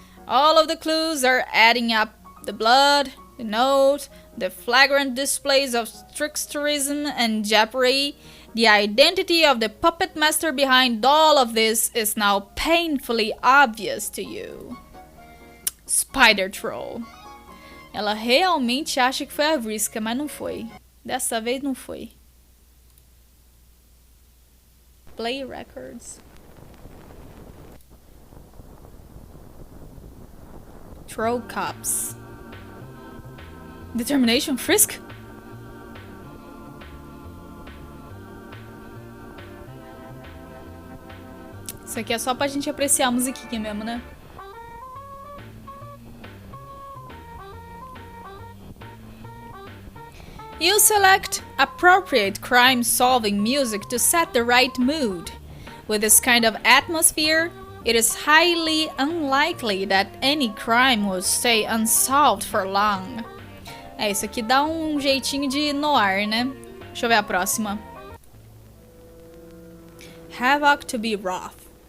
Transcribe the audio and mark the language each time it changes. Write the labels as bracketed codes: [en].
[en] All of the clues are adding up. The blood, the note, the flagrant displays of tricksterism and jappery. The identity of the puppet master behind all of this is now painfully obvious to you. Spider Troll. [pt] Ela realmente acha que foi a Vriska, mas não foi. Dessa vez não foi. [en] Play records. Troll cops. Determination Frisk? [pt] Isso aqui é só pra gente apreciar a musiquinha mesmo, né? [en] You select appropriate crime-solving music to set the right mood. With this kind of atmosphere, it is highly unlikely that any crime will stay unsolved for long. [pt] É, isso aqui dá um jeitinho de noir, né? Deixa eu ver a próxima. [en] Havoc to be Wroth.